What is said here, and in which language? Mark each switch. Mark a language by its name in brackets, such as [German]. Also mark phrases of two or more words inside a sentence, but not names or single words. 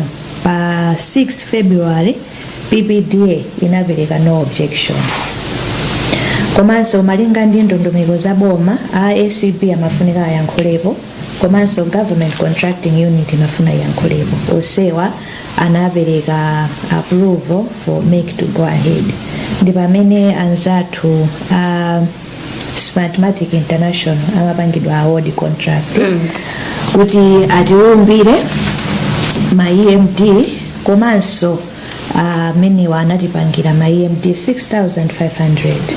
[Nyanja] Pa 6 February PPDA inapereka [English] no objection. [Nyanja] Komanso malinga ndi ndondomeko za boma ASCP amafunika ayankhulepo, komanso [English] government contracting unit [Nyanja] imafuna yankhulepo. Osewa anapereka [English] approval for Make to go ahead. [Nyanja] Ndi pamene anzathu Smartmatic International amapangidwa [English] award contract [Nyanja] kuti atiumbire ma EMD, komanso amene wanatipangira ma EMD 6,500.